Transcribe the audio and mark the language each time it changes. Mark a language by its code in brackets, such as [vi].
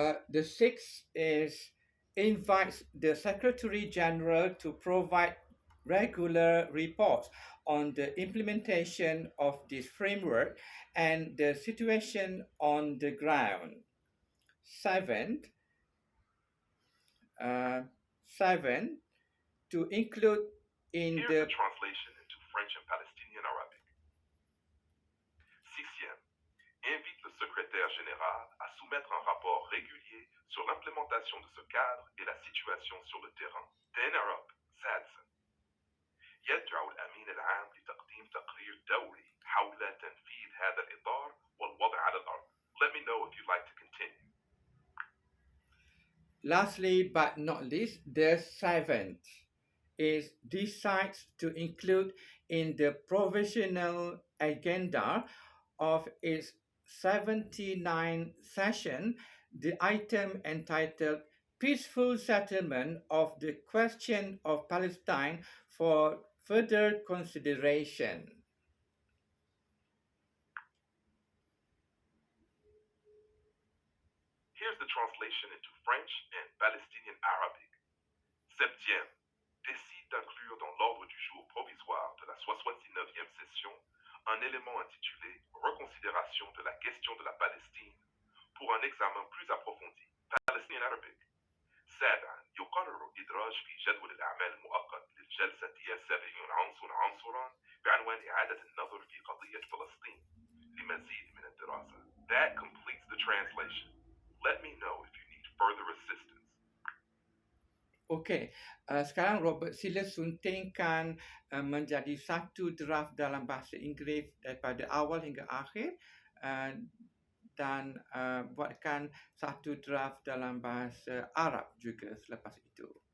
[en] The sixth is invites the Secretary General to provide regular reports on the implementation of this framework and the situation on the ground. Seventh, to include in Here's the the translation into French and Palestinian Arabic. [fr] Sixième, invite le secrétaire général à soumettre un rapport régulier sur l'implémentation de ce cadre et la situation sur le terrain. تنعرب. [ar] سادسا، يدعو الأمين العام لتقديم تقرير دوري حول تنفيذ هذا الإطار والوضع على الأرض. [en] Let me know if you'd like to continue. Lastly, but not least, the seventh is decides to include in the provisional agenda of its 79th session the item entitled Peaceful Settlement of the Question of Palestine for further consideration. Here's the translation into French and Palestinian Arabic. [fr] Septième, décide d'inclure dans l'ordre du jour provisoire de la 69e session un élément intitulé Reconsidération de la question de la Palestine pour un examen plus approfondi. [en] Palestinian Arabic. [ar] سابعا، يقرر إدراج في جدول الأعمال المؤقت للجلسة 70 عنصرا بعنوان إعادة النظر في قضية فلسطين لمزيد من الدراسة. [en] That completes the translation. Let me know if you need further assistance. [ms] Okey, sekarang Robert sila suntingkan menjadi satu draft dalam bahasa Inggeris daripada awal hingga akhir dan buatkan satu draft dalam bahasa Arab juga selepas itu.